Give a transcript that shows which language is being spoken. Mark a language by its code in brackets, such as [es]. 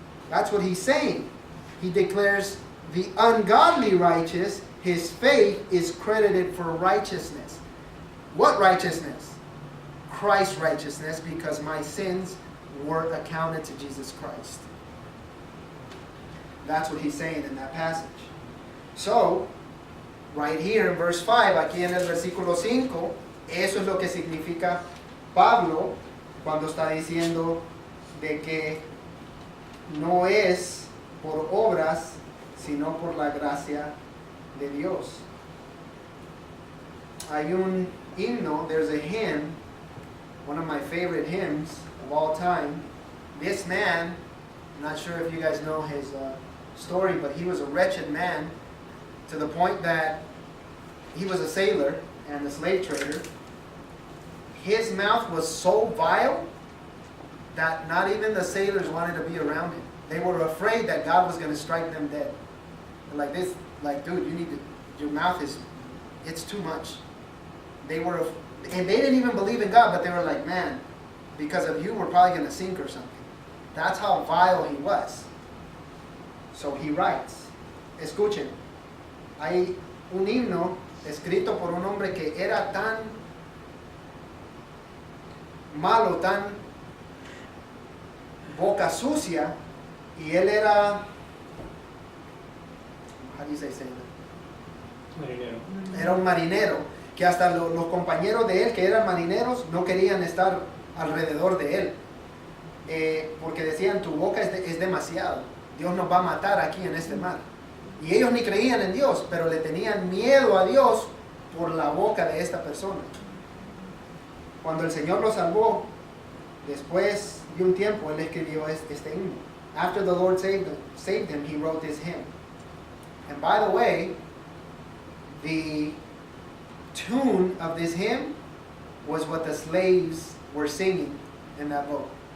[en] That's what he's saying. He declares the ungodly righteous, his faith is credited for righteousness. What righteousness? Christ's righteousness, because my sins were accounted to Jesus Christ. That's what he's saying in that passage. So, right here in verse 5, [es] aquí en el versículo 5, eso es lo que significa Pablo cuando está diciendo de que no es por obras, sino por la gracia de Dios. Hay un himno, [en] there's a hymn, one of my favorite hymns of all time. This man, I'm not sure if you guys know his story, but he was a wretched man to the point that he was a sailor and a slave trader. His mouth was so vile that not even the sailors wanted to be around him. They were afraid that God was going to strike them dead. Like this, like, dude, you need to, your mouth is, it's too much. They were, and they didn't even believe in God, but they were like, man, because of you, we're probably going to sink or something. That's how vile he was. So he writes, [es] escuchen, hay un himno escrito por un hombre que era tan malo, tan boca sucia, y él era, [en] how do you say sailor? [es] Marinero. Era un marinero, que hasta los compañeros de él que eran marineros no querían estar alrededor de él, porque decían, tu boca es demasiado, Dios nos va a matar aquí en este mar. Y ellos ni creían en Dios, pero le tenían miedo a Dios por la boca de esta persona. Cuando el Señor lo salvó, después de un tiempo, él escribió este himno. [en] After the Lord saved him, he wrote this hymn. And by the way, the tune of this hymn was what the slaves were singing in that boat.